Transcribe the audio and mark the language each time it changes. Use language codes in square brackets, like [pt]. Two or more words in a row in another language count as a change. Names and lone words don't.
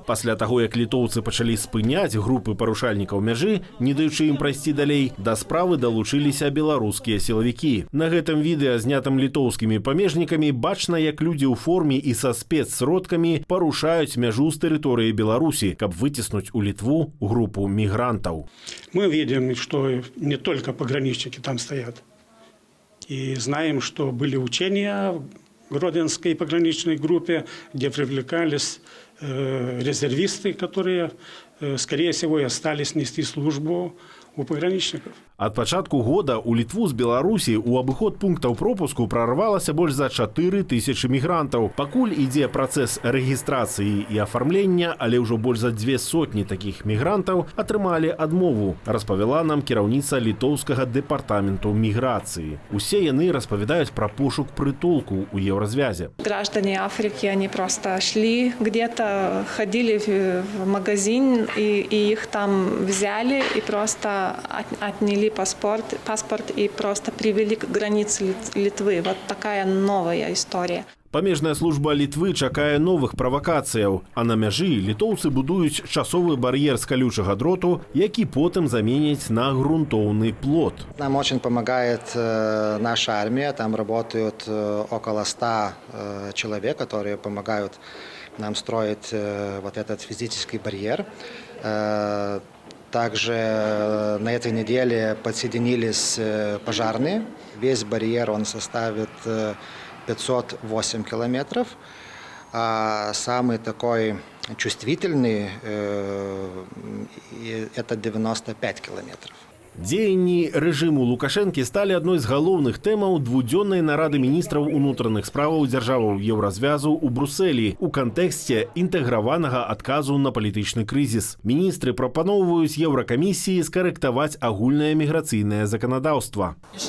[be] Пасля таго, як літоўцы пачалі спыняць групы парушальнікаў мяжы, не даючы ім прайсці далей, да справы далучыліся беларускія сілавікі. На гэтым відэа, знятым літоўскімі памежнікамі, бачна, як людзі ў форме і са спецсродкамі парушаюць мяжу з тэрыторыі Беларусі, каб выціснуць у Літву групу мігрантаў. [ru] Мы видим, что не только пограничники там стоят. И знаем, что были учения в Гродненской пограничной группе, где привлекались резервисты, которые, скорее всего, и остались нести службу у пагранічнікаў. [be] Ад пачатку года у Літву з Беларусі ў абыход пунктаў пропуску прарвалася больш за 4000 мігрантаў. Пакуль ідзе працэс рэгістрацыі і афармлення, але ўжо больш за 200 такіх мігрантаў атрымалі адмову, распавяла нам кіраўніца літоўскага дэпартаменту міграцыі. Усе яны распавядаюць пра пошук прытулку ў еўразвязе. [ru] Граждане Африки, они просто шли где-то, ходили в магазин и их там взяли и просто отняли паспорт и просто привели к границе Литвы. Вот такая новая история. [be] Памежная служба Літвы чакае новых правакацыяў, а на мяжы літоўцы будуюць часовы бар'ер з калючага дроту, які потым заменяць на грунтоўны плот. [ru] Нам очень помогает наша армия, там работают около 100 человек, которые помогают нам строить вот этот физический барьер. Также на этой неделе подсоединились пожарные. Весь барьер он составит 508 километров, а самый такой чувствительный это 95 километров. [be] Дзеянні рэжыму Лукашэнкі сталі адной з галоўных тэмаў двудзённай нарады міністраў унутраных справаў дзяржаваў Еўразвязу ў Брусэлі у кантэксце інтэграванага адказу на палітычны крызіс. Міністры прапаноўваюць Еўракамісіі скарэктаваць агульнае міграцыйнае заканадаўства.